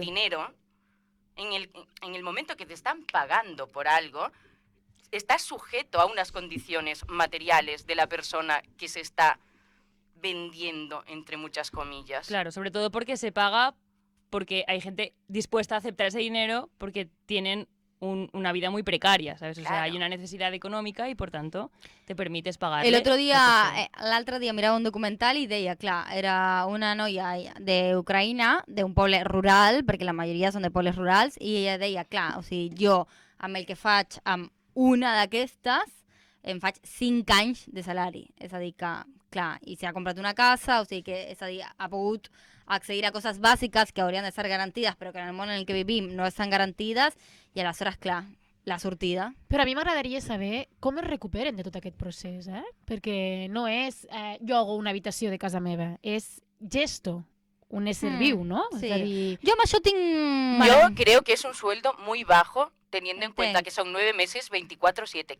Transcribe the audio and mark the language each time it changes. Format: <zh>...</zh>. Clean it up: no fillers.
<es>de dinero, en el momento que te están pagando por algo, estás sujeto a unas condiciones materiales de la persona que se está vendiendo, entre muchas comillas. Claro, sobre todo porque se paga, porque hay gente dispuesta a aceptar ese dinero porque tienen una vida muy precaria, ¿sabes? O sea, hay una necesidad econòmica i, por tanto, te permites pagarle.</es> <ca>L'altre dia mirava un documental i deia, clar, era una noia d'Ucraïna, d'un poble rural, perquè la majoria són de pobles rurals, i ella deia, clar, o sigui, jo, amb el que faig amb una d'aquestes, em faig 5 anys de salari. És a dir, que, clar, i si ha comprat una casa, o sigui que, és a dir, ha pogut accedir a coses bàsiques que haurien de ser garantides, però que en el món en el que vivim no estan garantides, i aleshores, clar, la sortida. Però a mi m'agradaria saber com es recuperen de tot aquest procés, perquè no és jo hago una habitació de casa meva, és gesto, un ésser viu, no? Sí. És a dir... Jo amb això tinc...</ca> <es>Yo creo que es un sueldo muy bajo, teniendo en cuenta que son 9 meses, 24/7.</es>